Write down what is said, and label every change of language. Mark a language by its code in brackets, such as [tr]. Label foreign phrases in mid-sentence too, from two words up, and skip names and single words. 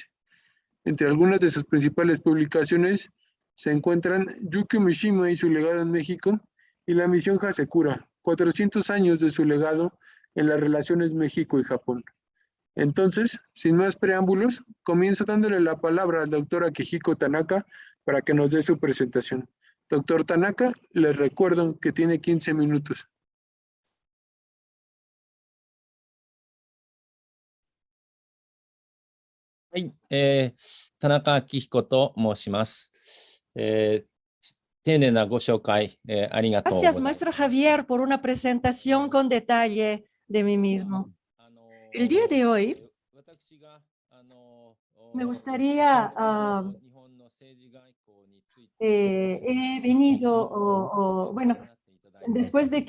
[es] Entre algunas de sus principales publicaciones se encuentran Yukio Mishima y su legado en México y la misión Hasekura, 400 años de su legado en las relaciones México y Japón. Entonces, sin más preámbulos, comienzo dándole la palabra al doctor Akihiko Tanaka para que nos dé su presentación. Doctor Tanaka, les recuerdo que tiene 15 minutos. [ja] はい、田中明彦と申します。丁寧なご紹介、ありがとうござい [es] Gracias, [ja] ます。 [es] maestro Javier, por una presentación con detalle de mí mismo. El día de hoy me gustaría, he venido, bueno, después de que